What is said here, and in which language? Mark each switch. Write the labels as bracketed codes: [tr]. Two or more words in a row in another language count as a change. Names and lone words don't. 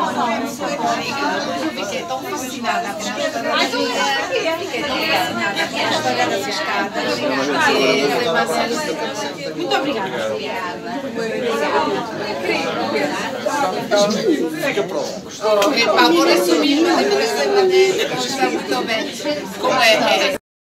[pt] Eu fiquei tão fascinada com a história das escadas. Muito obrigada. Fica pronto. [it] Per favore, assumimi, deve essere [pt] muito bem. Como é?